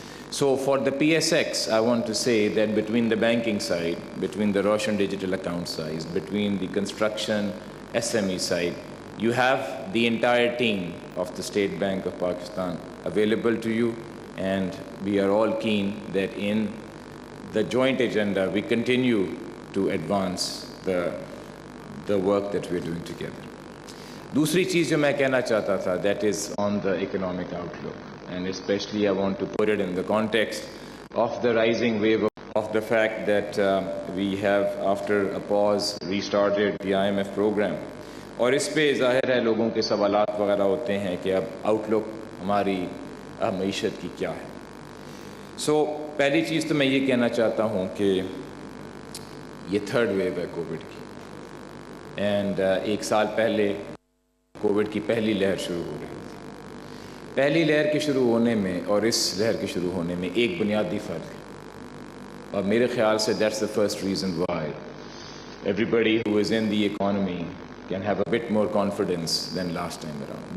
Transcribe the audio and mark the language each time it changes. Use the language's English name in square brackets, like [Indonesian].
[English] So for the PSX, I want to say that between the banking side, between the Roshan digital account side, between the construction SME side, you have the entire team of the State Bank of Pakistan available to you, and we are all keen that in the joint agenda, we continue to advance the work that we're doing together. [Urdu] دوسری چیز جو میں کہنا چاہتا تھا, [English] that is on the economic outlook, and especially I want to put it in the context of the rising wave of the fact that we have, after a pause, restarted the IMF program. [Urdu] اور اس پہ ظاہر ہے لوگوں کے سوالات وغیرہ ہوتے ہیں کہ اب آؤٹ لک ہماری معیشت کی کیا ہے. سو پہلی چیز تو میں یہ کہنا چاہتا ہوں کہ یہ تھرڈ ویو ہے کووڈ کی, اینڈ ایک سال پہلے کووڈ کی پہلی لہر شروع ہو رہی تھی. پہلی لہر کے شروع ہونے میں اور اس لہر کے شروع ہونے میں ایک بنیادی فرق ہے, اور میرے خیال سے [English] that's the first reason why everybody who is in the economy can have a bit more confidence than last time around.